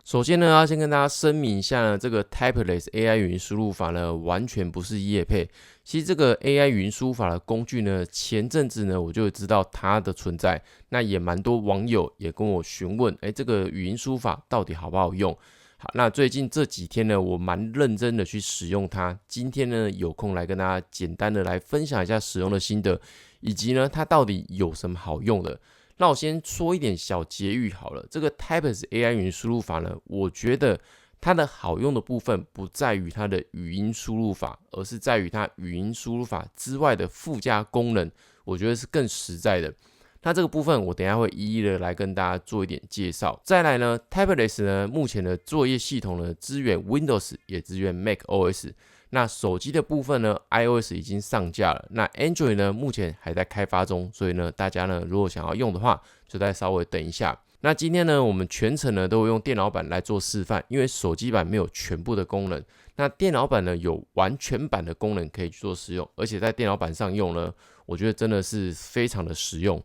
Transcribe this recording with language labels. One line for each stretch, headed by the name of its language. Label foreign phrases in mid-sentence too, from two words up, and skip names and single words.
Chinese: 首先呢，要先跟大家聲明一下呢，這個 Tablets AI 語音輸入法呢，完全不是業配。其實這個 AI 語音輸入法的工具呢，前陣子呢我就知道它的存在，那也蠻多網友也跟我詢問，這個語音輸入法到底好不好用？好，那最近這幾天呢，我蠻認真的去使用它。今天呢，有空來跟大家簡單的來分享一下使用的心得，以及呢，它到底有什麼好用的。那我先說一點小結語好了。這個 Tablets AI 語音輸入法呢，我覺得它的好用的部分不在於它的語音輸入法，而是在於它語音輸入法之外的附加功能，我覺得是更實在的。那這個部分我等一下會一一的來跟大家做一點介紹。再來呢 ，Tablets 呢目前的作業系統呢支援 Windows 也支援 macOS。那手機的部分呢 ，iOS 已經上架了。那 Android 呢，目前還在開發中，所以呢，大家呢如果想要用的話，就再稍微等一下。那今天呢，我們全程呢都會用電腦版來做示範，因為手機版沒有全部的功能。那電腦版呢有完全版的功能可以去做使用，而且在電腦版上用呢，我覺得真的是非常的實用。